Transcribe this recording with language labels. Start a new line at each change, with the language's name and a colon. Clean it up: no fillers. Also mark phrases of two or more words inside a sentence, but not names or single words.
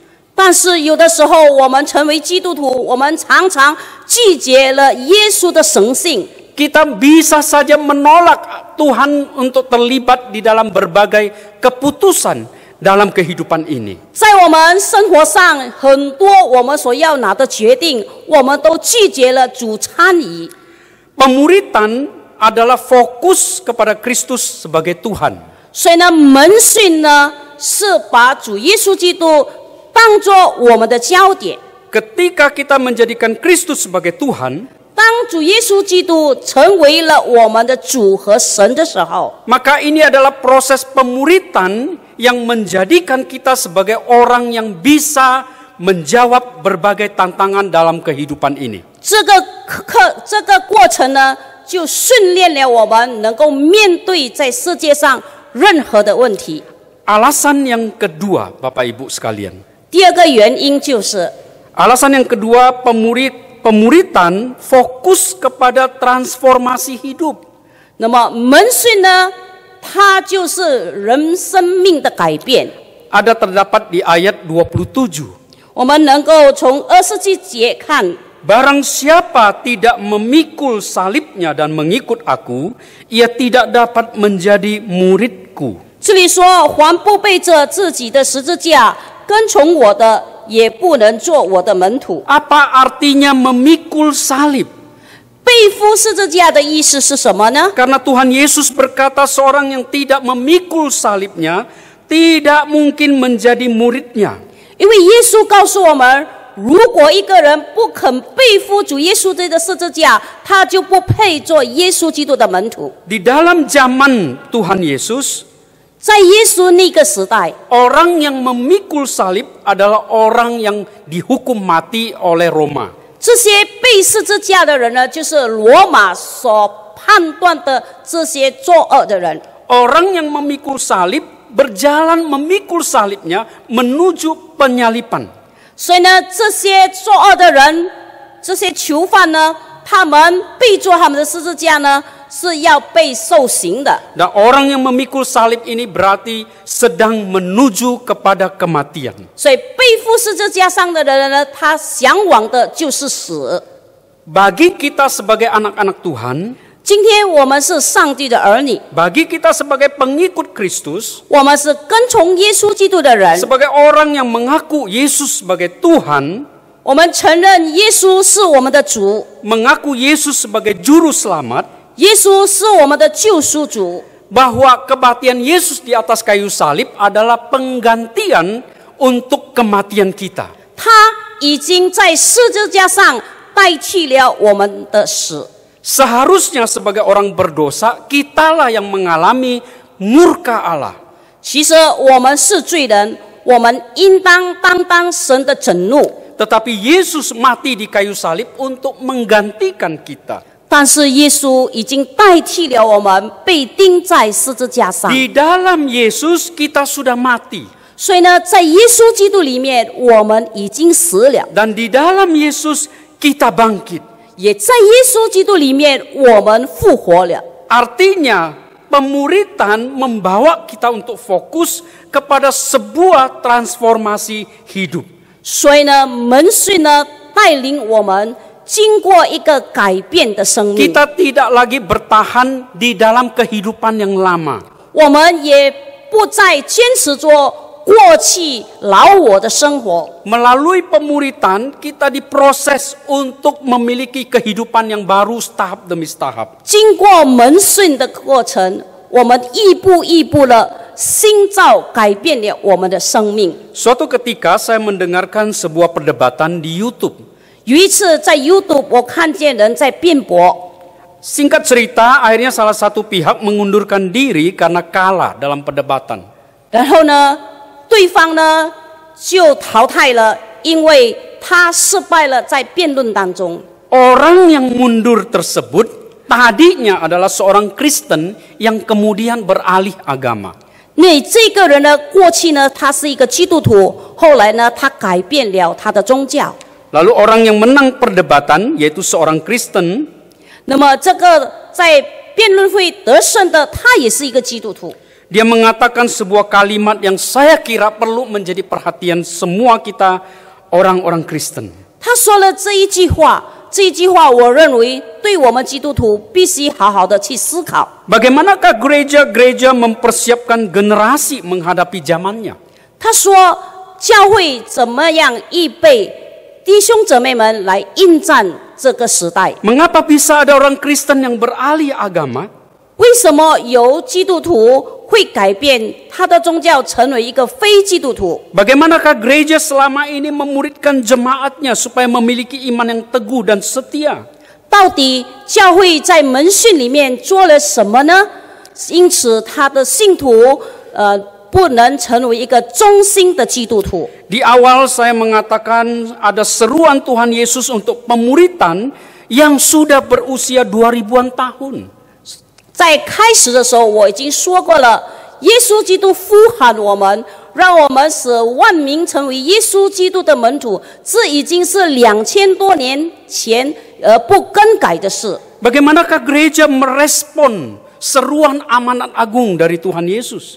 Chinese: 但是有的时候，我们成为基督徒，我们常常拒绝了耶稣的神性。
Indonesian: Kita bisa saja menolak Tuhan untuk terlibat di dalam berbagai keputusan dalam kehidupan ini.
Chinese: 在我们生活上，很多我们所要拿的决定，我们都拒绝了主参与。
Indonesian: Pemuritan adalah fokus kepada Kristus sebagai Tuhan.
Chinese: 所以呢，门训呢是把主耶稣基督当作我们的焦点。
Indonesian: Ketika kita menjadikan Kristus sebagai Tuhan,
Chinese: 当主耶稣基督成为了我们的主和神的时候，
Indonesian: maka ini adalah proses pemuritan yang menjadikan kita sebagai orang yang bisa menjawab berbagai tantangan dalam kehidupan ini.
Chinese: 这个过程呢，就训练了我们能够面对在世界上任何的问题。
Indonesian: Alasan yang kedua, Bapak Ibu sekalian.
Chinese: 第二个原因就是，
Indonesian: Alasan yang kedua, pemuritan fokus kepada transformasi hidup.
Chinese: 那么门训呢，它就是人生命的改变。
Indonesian: Ada terdapat di ayat 27.
Chinese: 我们能够从27节看，
Indonesian: Barang siapa tidak memikul salibnya dan mengikut aku, ia tidak dapat menjadi muridku.
Chinese: 这里说，凡不背着自己的十字架跟从我的，也不能做我的门徒。
Indonesian: Apa artinya memikul salib?
Chinese: 背负十字架的意思是什么呢？
Indonesian: Karena Tuhan Yesus berkata seorang yang tidak memikul salibnya tidak mungkin menjadi muridnya.
Chinese: 因为耶稣告诉我们，如果一个人不肯背负主耶稣这个十字架，他就不配做耶稣基督的门徒。
Indonesian: Di dalam zaman Tuhan Yesus,
Chinese: 在耶稣那个时代，
Indonesian: orang yang memikul salib adalah orang yang dihukum mati oleh Roma.
Chinese: 这些背十字架的人呢，就是罗马所判断的这些作恶的人。
Indonesian: Orang yang memikul salib berjalan memikul salibnya menuju penyalipan.
Chinese: 所以呢，这些作恶的人，这些囚犯呢，他们背着他们的十字架呢，是要被受刑的。
Indonesian: Dan orang yang memikul salib ini berarti sedang menuju kepada kematian.
Chinese: 所以背负十字架上的人呢，他向往的就是死。
Indonesian: Bagi kita sebagai anak-anak Tuhan,
Chinese: 今天我们是上帝的儿女，
Indonesian: bagi kita sebagai pengikut Kristus,
Chinese: 我们是跟从耶稣基督的人，
Indonesian: sebagai orang yang mengaku Yesus sebagai Tuhan,
Chinese: 我们承认耶稣是我们的主，
Indonesian: mengaku Yesus sebagai juru selamat,
Chinese: 耶稣是我们的救赎主，
Indonesian: bahwa kematian Yesus di atas kayu salib adalah penggantian untuk kematian kita.
Chinese: 他已经在十字架上代替了我们的死。
Indonesian: Seharusnya sebagai orang berdosa, kitalah yang mengalami murka Allah.
Chinese: 其实我们是罪人，我们应当担当神的震怒。
Indonesian: Tetapi Yesus mati di kayu salib untuk menggantikan kita.
Chinese: 但是耶稣已经代替了我们，被钉在十字架上。
Indonesian: Di dalam Yesus kita sudah mati.
Chinese: 所以呢，在耶稣基督里面，我们已经死了；
Indonesian: Dan di dalam Yesus kita bangkit.
Chinese: 也在耶稣基督里面，我们复活了。
Indonesian: Artinya pemuritan membawa kita untuk fokus kepada sebuah transformasi hidup.
Chinese: 所以呢，门训呢带领我们经过一个改变的生命。
Indonesian: Kita tidak lagi bertahan di dalam kehidupan yang lama.
Chinese: 我们也不再坚持着过去老我的生活。
Indonesian: Melalui pemuritan kita diproses untuk memiliki kehidupan yang baru tahap demi tahap.
Chinese: 经过门训的过程，我们一步一步的新造改变了我们的生命。
Indonesian: Suatu ketika saya mendengarkan sebuah perdebatan di YouTube.
Chinese: 有一次在 YouTube 我看见人在辩驳，
Indonesian: Singkat cerita, akhirnya salah satu pihak mengundurkan diri karena kalah dalam perdebatan.
Chinese: 然后呢，对方呢就淘汰了，因为他失败了在辩论当中。
Indonesian: Orang yang mundur tersebut tadinya adalah seorang Kristen yang kemudian beralih agama.
Chinese: 那这个人呢，过去呢他是一个基督徒，后来呢他改变了他的宗教。
Indonesian: Lalu orang yang menang perdebatan, yaitu seorang Kristen,
Chinese: 那么这个在辩论会得胜的，他也是一个基督徒。
Indonesian: dia mengatakan sebuah kalimat yang saya kira perlu menjadi perhatian semua kita orang-orang Kristen.
Chinese: 他说了这一句话，这一句话我认为对我们基督徒必须好好的去思考。
Indonesian: Bagaimanakah gereja-gereja mempersiapkan generasi menghadapi zamannya?
Chinese: 他说，教会怎么样预备弟兄姊妹们来应战这个时代？
Indonesian: Mengapa bisa ada orang Kristen yang beralih agama?
Chinese: 为什么由基督徒会改变他的宗教，成为一个非基督徒？
Indonesian: Bagaimanakah gereja selama ini memuridkan jemaatnya supaya memiliki iman yang teguh dan setia?
Chinese: 到底教会在门训里面做了什么呢？因此，他的信徒不能成为一个忠心的基督徒。
Indonesian: Di awal saya mengatakan ada seruan Tuhan Yesus untuk pemuritan yang sudah berusia 2000-an tahun.
Chinese: 在开始的时候，我已经说过了，耶稣基督呼喊我们，让我们使万民成为耶稣基督的门徒，这已经是2000多年前而不更改的事。
Indonesian: Bagaimanakah gereja merespon seruan amanat agung dari Tuhan Yesus?